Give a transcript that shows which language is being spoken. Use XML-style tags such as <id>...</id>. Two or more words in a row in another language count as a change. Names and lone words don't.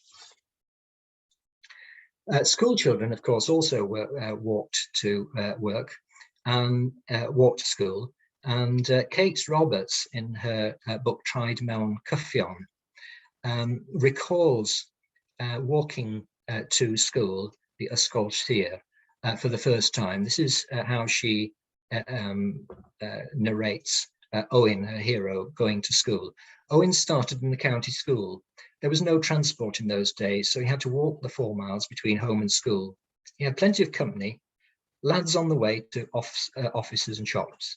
<en>School children, of course, also walked to work and walked to school. And Kate Roberts, in her book Tried Mewn Cyffion, recalls walking to school, the</en> <cy>ysgol trwy'r,</cy> <en>for the first time. This is how she narrates Owen, her hero, going to school. Owen started in the county school. There was no transport in those days, so he had to walk the 4 miles between home and school. He had plenty of company, lads on the way to offices and shops.</en>